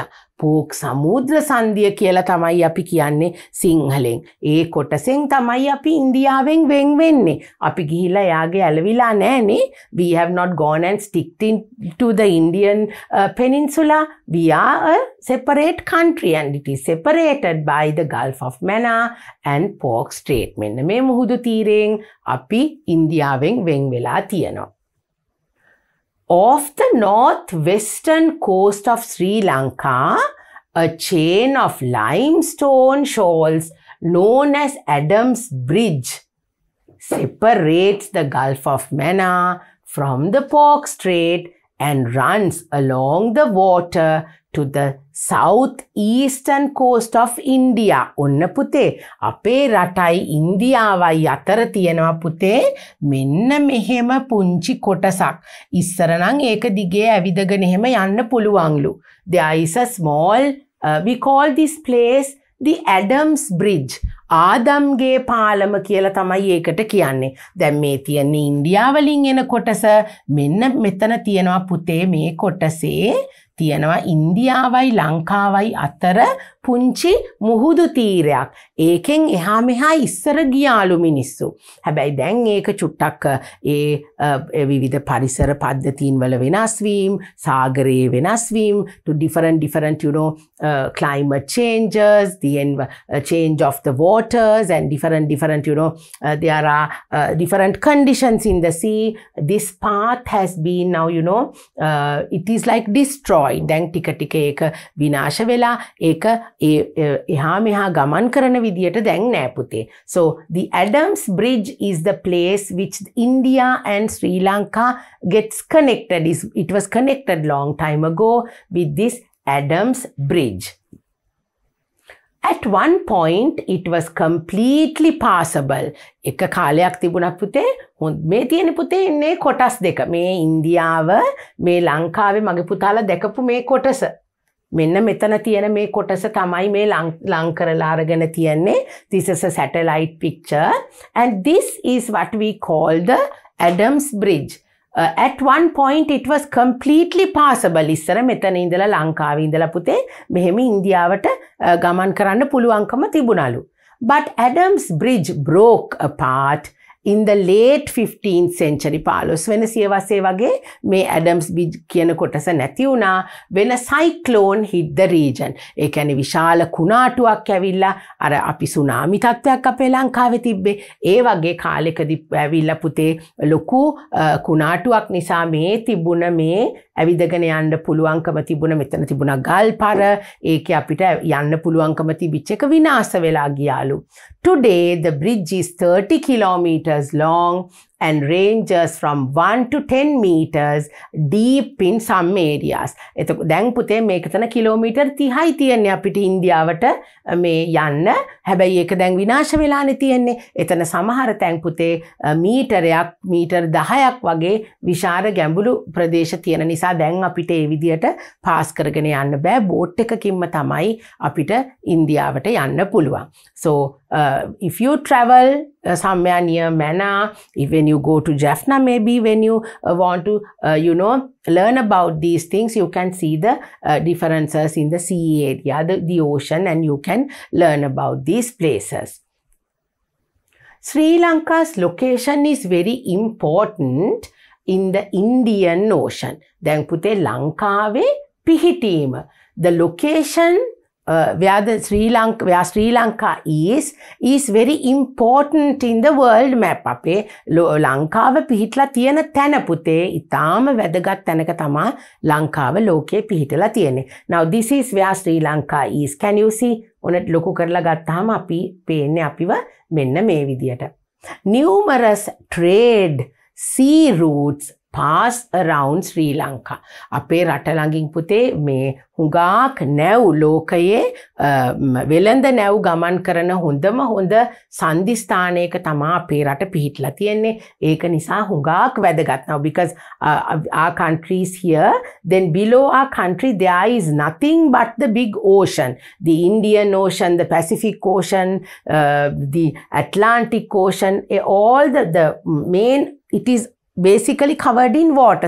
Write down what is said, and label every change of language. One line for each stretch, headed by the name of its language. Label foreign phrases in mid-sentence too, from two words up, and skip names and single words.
Sinhala: පෝක් සමුද්‍ර සංදිය කියලා තමයි අපි කියන්නේ සිංහලෙන්. ඒ කොටසෙන් තමයි අපි ඉන්දියාවෙන් වෙන් වෙන්නේ. අපි ගිහිලා යාගේ ඇලවිලා නැහනේ.
English: We have not gone and sticked into the Indian peninsula. We are a separate country and it is separated by the Gulf of Mannar and Pork Strait.
Sinhala: මෙන්න මේ මුහුදු තීරයෙන් අපි ඉන්දියාවෙන් වෙන් වෙලා තියෙනවා.
English: Off the northwestern coast of Sri Lanka, a chain of limestone shoals known as Adams Bridge separates the Gulf of Mannar from the Pork Strait and runs along the water to the southeastern coast of India.
Sinhala: ඔන්න පුතේ අපේ රටයි ඉන්දියාවයි අතර තියෙනවා පුතේ මෙන්න මෙහෙම පුංචි කොටසක්. ඉස්සර නම් ඒක දිගේ ඇවිදගෙන එහෙම යන්න පුළුවන්ලු.
English: There is a small we call this place the Adams Bridge.
Sinhala: ආදම්ගේ පාලම කියලා තමයි ඒකට කියන්නේ. දැන් මේ තියෙන ඉන්දියාවලින් එන කොටස මෙන්න මෙතන තියෙනවා පුතේ මේ කොටසේ තියෙනවා ඉන්දියාවයි ලංකාවයි අතර පුංචි මුහුදු තීරයක්. ඒකෙන් එහා මෙහා ඉස්සර ගියාලු මිනිස්සු. හැබැයි දැන් ඒක චුට්ටක් ඒ විවිධ පරිසර පද්ධතීන් වල වෙනස් වීම, සාගරයේ වෙනස් වීම,
English: to different climate changes, the change of the waters and different there are different conditions in the sea. This path has been now it is like destroyed.
Sinhala: දැන් ටික ටික ඒක විනාශ වෙලා ඒක එහා මෙහා ගමන් කරන විදියට දැන් නෑ පුතේ.
English: So the Adams Bridge is the place which India and Sri Lanka gets connected. It was connected long time ago with this Adams Bridge. At one point it was completely passable.
Sinhala: එක කාලයක් තිබුණා පුතේ. මේ තියෙන පුතේ ඉන්නේ කොටස් දෙක. මේ ඉන්දියාව මේ ලංකාවේ මගේ පුතාලා දැකපු මේ කොටස. මෙන්න මෙතන තියෙන මේ කොටස තමයි මේ ලං කරලා අරගෙන තියන්නේ.
English: This is a satellite picture and this is what we call the Adams Bridge. At one point it was completely passable.
Sinhala: ඉස්සර මෙතන ඉඳලා ලංකාවේ ඉඳලා පුතේ මෙහෙම ඉන්දියාවට ගමන් කරන්න පුළුවන්කම තිබුණලු.
English: But Adams Bridge broke apart in the late 15th century.
Sinhala: 15 වෙනි සියවසේ වගේ මේ Adams Bridge කියන කොටස නැති වුණා
English: when a cyclone hit the region.
Sinhala: ඒ කියන්නේ විශාල කුණාටුවක් ඇවිල්ලා අර අපි සුනාමි තත්ත්වයක් අපේ ලංකාවේ තිබ්බේ. ඒ වගේ කාලෙකදී ඇවිල්ලා පුතේ ලොකු කුණාටුවක් නිසා මේ තිබුණ මේ ඇවිදගෙන යන්න පුළුවන්කම තිබුණ මෙතන තිබුණා ගල් පර ඒකේ අපිට යන්න පුළුවන්කම තිබිච්ච එක විනාශ වෙලා ගියාලු.
English: Today the bridge is 30 kilometers long and ranges from 1 to 10 meters deep in some areas.
Sinhala: එතකොට දැන් පුතේ මේක තන කිලෝමීටර් 30යි තියන්නේ අපිට ඉන්දියාවට මේ යන්න. හැබැයි ඒක දැන් විනාශ වෙලානේ තියන්නේ. එතන සමහර තැන් පුතේ මීටරයක් මීටර් 10ක් වගේ විශාල ගැඹුරු ප්‍රදේශ තියෙන නිසා දැන් අපිට ඒ විදියට පාස් කරගෙන යන්න බෑ. බෝට් එකකින්ම තමයි අපිට ඉන්දියාවට යන්න පුළුවන්.
English: So if you travel somewhere near Mannar, when you go to Jaffna, maybe when you want to learn about these things, you can see the differences in the sea area, the ocean, and you can learn about these places. Sri Lanka's location is very important in the Indian Ocean. Then
Sinhala: පුතේ ලංකාවේ පිහිටීම.
English: The location where Sri Lanka is very important in the world map.
Sinhala: අපේ ලංකාව පිහිටලා තියෙන තැන පුතේ ඉතාම වැදගත් තැනක තමයි ලංකාව ලෝකේ පිහිටලා තියෙන්නේ.
English: Now this is where Sri Lanka is. Can you see?
Sinhala: ඔන්න ලොකු කරලා ගත්තාම අපි පේන්නේ අපිව මෙන්න මේ විදියට.
English: Numerous trade sea routes pass around Sri Lanka.
Sinhala: අපේ රට ළඟින් පුතේ මේ හුඟක් නැව් ලෝකයේ වෙළඳ නැව් ගමන් කරන හොඳම හොඳ සන්ධිස්ථානයක තමයි අපේ රට පිහිටලා තියෙන්නේ. ඒක නිසා හුඟක් වැදගත්.
English: Now because our country is here, then below our country there is nothing but the big ocean. The Indian Ocean, the Pacific Ocean, the Atlantic Ocean, all the main, it is basically covered in water.